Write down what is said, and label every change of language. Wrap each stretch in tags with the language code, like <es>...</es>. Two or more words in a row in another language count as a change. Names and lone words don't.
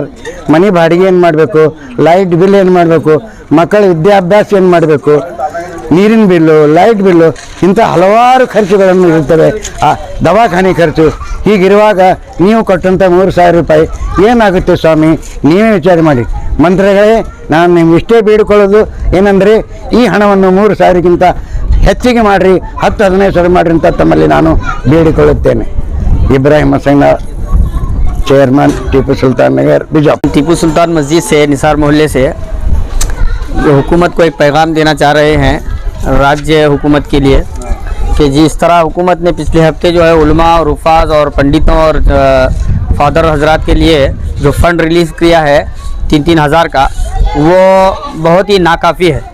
<kn>ಮನೆ ಬಾಡಿಗೆ ಏನು ಮಾಡಬೇಕು,</kn> <en>light bill</en> <kn>ಏನು ಮಾಡಬೇಕು, ಮಕ್ಕಳ ವಿದ್ಯಾಭ್ಯಾಸ ಏನು ಮಾಡಬೇಕು, ನೀರಿನ ಬಿಲ್ಲು,</kn> <en>light bill,</en> <kn>ಇಂಥ ಹಲವಾರು ಖರ್ಚುಗಳನ್ನು ಇರುತ್ತವೆ, ದವಾಖಾನೆ ಖರ್ಚು. ಹೀಗಿರುವಾಗ ನೀವು ಕೊಟ್ಟಂಥ 3000 ರೂಪಾಯಿ ಏನಾಗುತ್ತೆ ಸ್ವಾಮಿ? ನೀವೇ ವಿಚಾರ ಮಾಡಿ. ಮಂತ್ರಿಗಳೇ, ನಾನು ನಿಮ್ಗೆ ಇಷ್ಟೇ ಬೇಡಿಕೊಳ್ಳೋದು ಏನಂದರೆ, ಈ ಹಣವನ್ನು 3000ಕ್ಕಿಂತ ಹೆಚ್ಚಿಗೆ ಮಾಡಿರಿ, 10-15 ಸಾವಿರ ಮಾಡಿರಿ ಅಂತ ತಮ್ಮಲ್ಲಿ ನಾನು ಬೇಡಿಕೊಳ್ಳುತ್ತೇನೆ.</kn> <hi>इब्राहिम हसैन, चेयरमैन टीपू सुल्तान नगर बीजापुर। टीपू सुल्तान मस्जिद से, निसार मोहल्ले से जो हुकूमत को एक पैगाम देना चाह रहे हैं राज्य हुकूमत के लिए, कि जिस तरह हुकूमत ने पिछले हफ्ते जो है उलमा और उफाज और पंडितों और फादर हजरात के लिए जो</hi> <en>fund release</en> <hi>किया है 3-3 हज़ार का, वो बहुत ही नाकाफ़ी है।</hi>